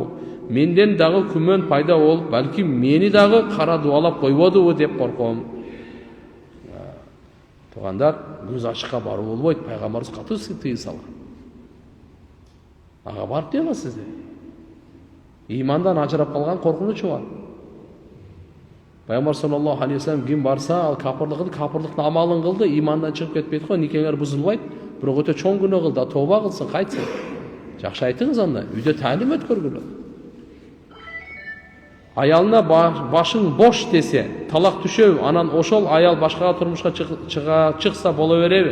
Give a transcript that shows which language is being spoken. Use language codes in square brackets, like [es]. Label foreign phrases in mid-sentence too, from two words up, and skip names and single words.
[ky] Менден дагы күмөн пайда болуп, балки мени дагы кара дуалап койбодубу деп корком. Туугандар, көз ачыкка баруу болбойт, пайгамбарыбыз катуу тыйым салган. Ага барып дейм сизде. Имандан ажырап калган коркунуч бар. Пайгамбар [ar] صلى الله عليه وسلم [ky] ким барса, ал капырлыктын амалын кылды, имандан чыгып кетпейт го, никеңер бузулбайт. Бирок өтө чоң күнөө кылды, тооба кылсын, кайтсын. Жакшы айтыңыз анда, үйдө таалим өткөргүлө. Аялына башың бош десе, талак түшөбү, анан ошол аял башкага турмушка чыкса боло береби?